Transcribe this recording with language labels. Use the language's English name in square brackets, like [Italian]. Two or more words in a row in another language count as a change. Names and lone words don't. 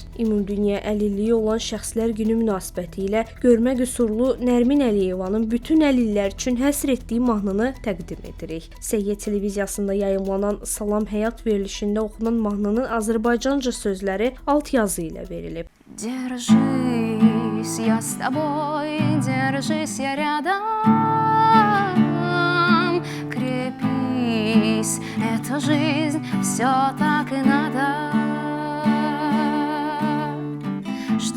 [Azerbaijani] Ümumdünya əlilliyi olan şəxslər günü münasibətilə görmə qüsurlu Nərmin Əliyevanın bütün əlillər üçün həsr etdiyi mahnını təqdim edirik. Səhiyyə televiziyasında yayımlanan Salam Həyat verilişində oxunan mahnının Azərbaycanca sözləri alt yazı ilə verilib. [Russian] Держись, я с тобой, держись, я рядом. Крепись, это жизнь, все так и надо.